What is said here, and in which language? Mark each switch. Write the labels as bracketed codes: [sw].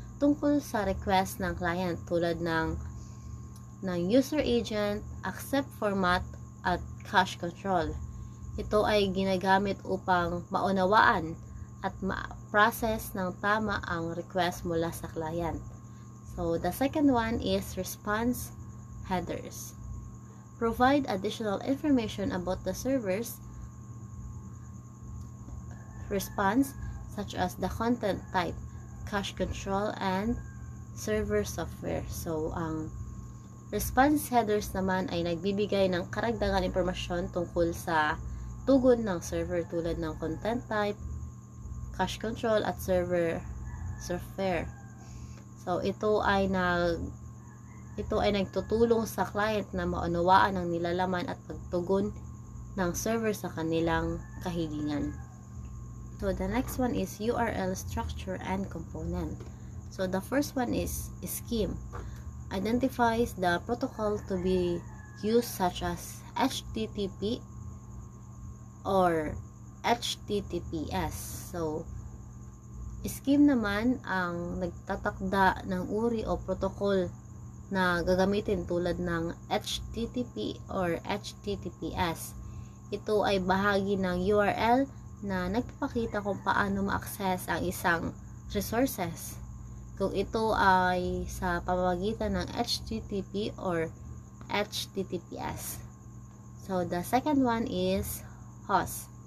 [tl] tungkol sa request ng client tulad ng user agent, accept format, at cache control. Ito ay ginagamit upang maunawaan at ma-process ng tama ang request mula sa client. [en] So, the second one is response headers. Provide additional information about the server's response, such as the content type, cache control, and server software. [tl] So, ang response headers naman ay nagbibigay ng karagdagan impormasyon tungkol sa tugon ng server tulad ng content type, cache control, at server software. So, ito ay nagtutulong sa client na maunawaan ang nilalaman at pagtugon ng server sa kanilang kahilingan. [en] So, the next one is URL structure and component. So, the first one is scheme. Identifies the protocol to be used, such as HTTP or HTTPS. [tl] So, scheme naman ang nagtatakda ng uri o protocol na gagamitin tulad ng HTTP or HTTPS. Ito ay bahagi ng URL na nagpapakita kung paano ma-access ang isang resources. Kung ito ay sa pamamagitan ng HTTP or HTTPS. [en] So, the second one is host.